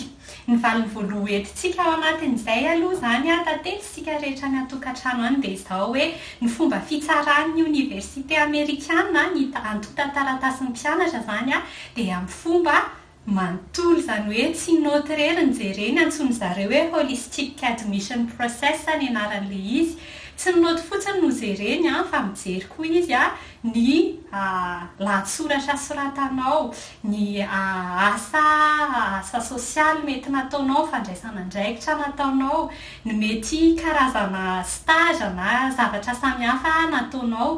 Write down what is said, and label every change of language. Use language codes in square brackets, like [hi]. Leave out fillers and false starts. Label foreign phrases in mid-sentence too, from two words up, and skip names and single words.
[mg] Ny valiny voaloha entintsika ao anatin'izay aloha zany tantely sika rehetra ny atokantrano any dia izao hoe ny fomba fitsaran'ny université amérikana ny antota taratasin'ny mpianatra zany dia amin'ny fomba manontolo zany hoe tsy noty rery ny jereny antsony zareo hoe [en] holistic admission process [mg] ny anaran'ilay izy. Tsy ny noty fotsiny no jereny fa mijery koa izy ny lahatsoratra soratanao, ny asa sosialy mety nataonao, fandraisana andraikitra nataonao, ny mety karazana stage na zavatra samihafa nataonao.